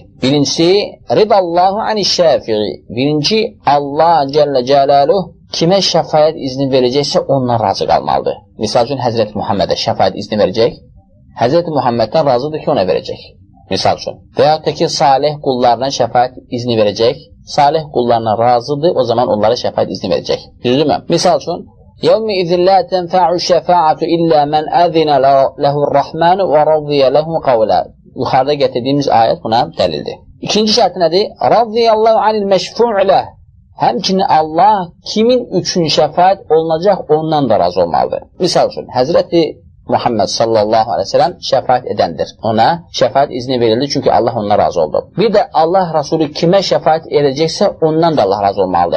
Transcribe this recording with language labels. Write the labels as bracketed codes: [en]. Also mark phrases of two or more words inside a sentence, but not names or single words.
[az] Birincisi, [ar] رضا الله عن الشافع. [az] Birinci, Allah Cəllə Cəlaluhu kimə şəfaət izni verəcəksə ondan razı qalmalıdır. Misal üçün, Həzrəti Muhammedə şəfaət izni verəcək. Həzrəti Muhammeddən razıdır ki, ona verəcək. Misal üçün. Və yaxud da ki, salih qullarına şəfaət izni verəcək. Salih qullarına razıdır, o zaman onlara şəfaət izni verəcək. Düzdürmü? Misal üçün, [ar] يَوْمِ إِذٍ لَا تَنْفَعُ الشَّفَاعَةُ إِلَّا مَنْ أَذِنَ لَهُ الرَّحْمَانُ وَرَضِيَ لَهُ قَوْلًا. [az] Yuxarıda gətirdiyimiz ayət buna dəlildir. İkinci şərti nədir? [ar] رضا الله عن المشفوع له. [az] Həmçinin Allah kimin üçün şəfaət olunacaq ondan da razı olmalıdır. Misal üçün, Həzrəti Muhammed [ar] صلى الله عليه وسلم [az] şəfaət edəndir. Ona şəfaət izni verildi çünki Allah ondan razı oldu. Bir də Allah Rasulü kimə şəfaət edəcəksə ondan da Allah razı olmalıdır.